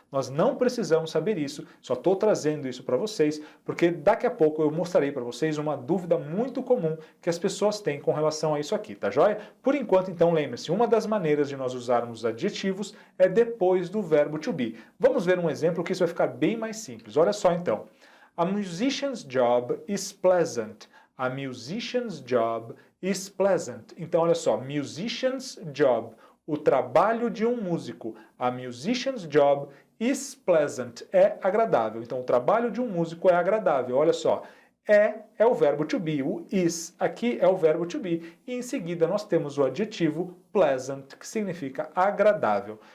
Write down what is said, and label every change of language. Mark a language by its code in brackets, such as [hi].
[pt] Nós não precisamos saber isso, só estou trazendo isso para vocês, porque daqui a pouco eu mostrarei para vocês uma dúvida muito comum que as pessoas têm com relação a isso aqui, tá joia? Por enquanto, então, lembre-se, uma das maneiras de nós usarmos adjetivos é depois do verbo to be. Vamos ver um exemplo que isso vai ficar bem mais simples. Olha só então. [en] A musician's job is pleasant. A musician's job is pleasant. [pt] Então, olha só, [en] musician's job, [pt] o trabalho de um músico. [en] A musician's job is pleasant, [pt] é agradável. Então, o trabalho de um músico é agradável. Olha só, é o verbo to be, o is aqui é o verbo to be. E em seguida nós temos o adjetivo pleasant, que significa agradável.